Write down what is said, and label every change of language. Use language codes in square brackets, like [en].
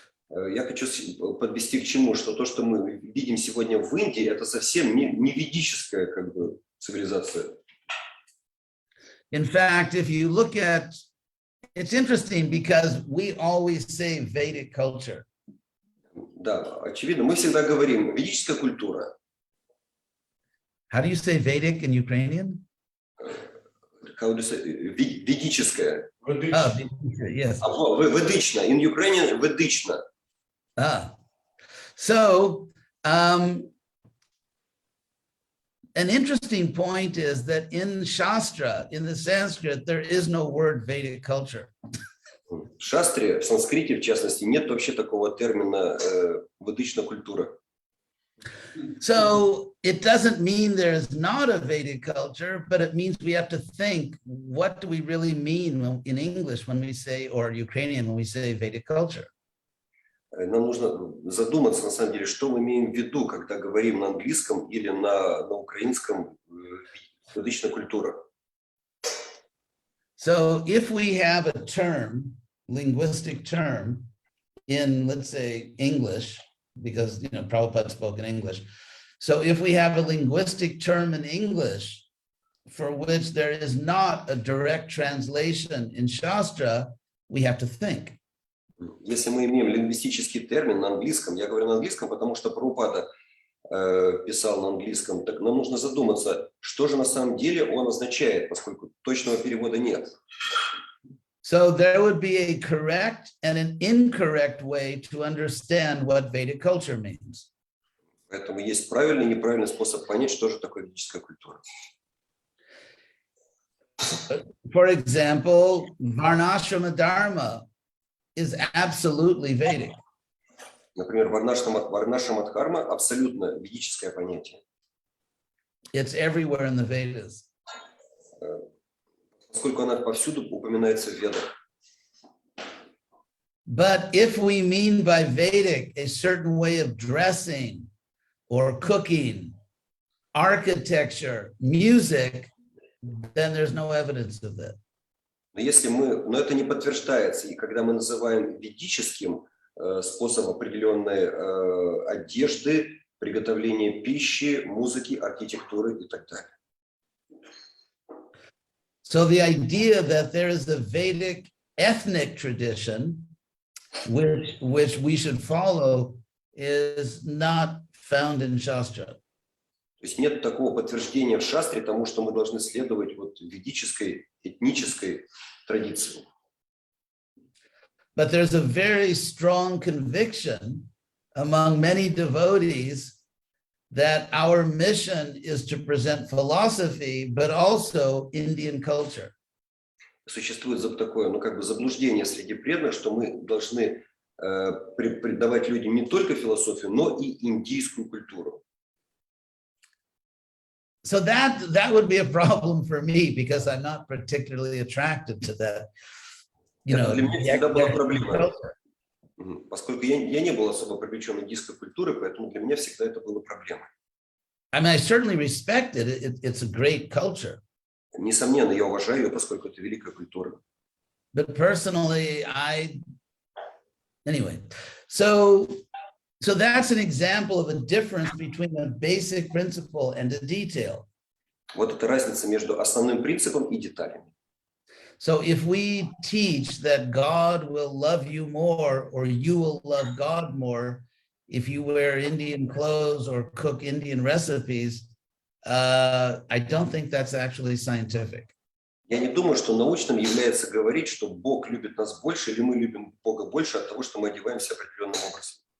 [ru] Я хочу подвести к чему, что то, что мы видим сегодня в Индии, это совсем не ведическая как бы цивилизация. [en] In fact, if you look at, it's interesting because we always say Vedic culture. [ru] Да, очевидно, мы всегда говорим ведическая культура. [en] How do you say Vedic in Ukrainian? How do you say? [ru] Ведическая. [en] Yes. [uk] Ведична. [en] In Ukrainian, ведична. So, an interesting point is that in Shastra, in the Sanskrit, there is no word Vedic culture. [ru] В Шастре, в санскрите, в частности, нет вообще такого термина ведична культура. [en] So it doesn't mean there's not a Vedic culture, but it means we have to think, what do we really mean in English when we say, or Ukrainian when we say Vedic culture? [ru] Нам нужно задуматься, на самом деле, что мы имеем в виду, когда говорим на английском или на украинском ведичная культура. [en] So if we have a term, linguistic term, in, let's say, English, because, you know, Prabhupada spoke in English. So if we have a linguistic term in English for which there is not a direct translation in Shastra, we have to think. [ru] Если мы имеем лингвистический термин на английском, я говорю на английском, потому что Прабхупада писал на английском, так нам нужно задуматься, что же на самом деле он означает, поскольку точного перевода нет. [en] So there would be a correct and an incorrect way to understand what Vedic culture means. [ru] Поэтому есть правильный и неправильный способ понять, что же такое ведическая культура. [en] For example, Varnashrama Dharma is absolutely Vedic. [ru] Например, Варнашрама Дхарма абсолютно ведическое понятие. [en] It's everywhere in the Vedas. [ru] Поскольку она повсюду упоминается в Ведах. [en] But if we mean by Vedic a certain way of dressing or cooking, architecture, music, then there's no evidence of that. [ru] Но это не подтверждается, и когда мы называем ведическим способ определенной одежды, приготовления пищи, музыки, архитектуры и так далее. [en] So the idea that there is a Vedic ethnic tradition which we should follow is not found in Shastra. [ru] То есть нет такого подтверждения в Шастре тому, что мы должны следовать вот ведической этнической традиции. [en] But there's a very strong conviction among many devotees that our mission is to present philosophy, but also Indian culture. [ru] Существует такое, ну, как бы заблуждение среди преданных, что мы должны преподавать людям не только философию, но и индийскую культуру. [en] So that would be a problem for me because I'm not particularly attracted to that. [ru] Это для меня всегда была проблема. Поскольку я не был особо привлечен индийской культурой, поэтому для меня всегда это было проблемой. [en] I mean, I certainly respect it. It's a great culture. [ru] Несомненно, я уважаю ее, поскольку это великая культура. [en] But personally, anyway, so that's an example of a difference between a basic principle and a detail. [ru] Вот это разница между основным принципом и деталями. [en] So if we teach that God will love you more, or you will love God more if you wear Indian clothes or cook Indian recipes, I don't think that's actually scientific. [ru] Я не думаю, что научным является говорить, что Бог любит нас больше, или мы любим Бога больше от того, что мы одеваемся определенным образом.